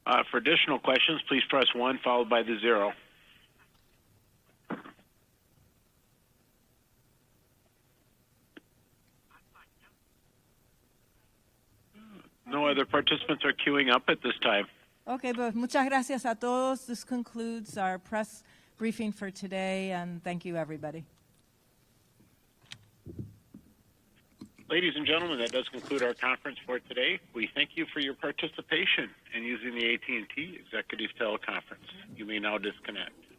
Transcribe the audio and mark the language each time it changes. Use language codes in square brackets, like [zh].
[en] For additional questions, please press 1 followed by the 0. No other participants are queuing up at this time. [es] Okay, pues muchas gracias a todos. [en] This concludes our press briefing for today, and thank you, everybody. Ladies and gentlemen, that does conclude our conference for today. We thank you for your participation in using the AT&T Executive Teleconference. You may now disconnect.